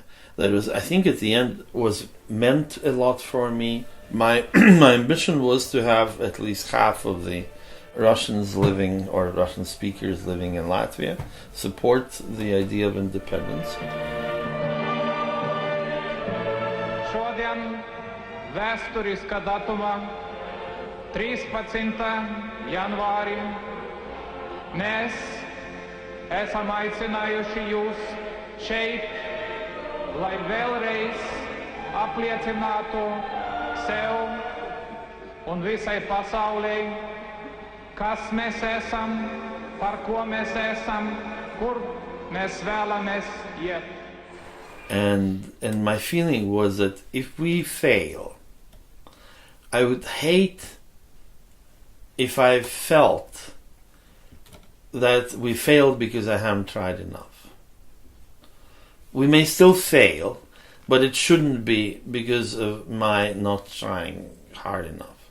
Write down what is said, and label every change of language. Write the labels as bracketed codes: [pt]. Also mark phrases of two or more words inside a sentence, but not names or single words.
[en] That was, I think, at the end was meant a lot for me. My my ambition was to have at least half of the Russians living or Russian speakers living in Latvia support the idea of independence. [lv] Šodien vēsturiska datuma 13. janvārī mēs esam aicinājuši jūs šeit, lai vēlreiz apliecinātu sev un visai pasaulē, kas mēs esam, par ko mēs esam, kur mēs vēlamies iet. [en] And my feeling was that if we fail, I would hate if I felt that we failed because I haven't tried enough. We may still fail, but it shouldn't be because of my not trying hard enough.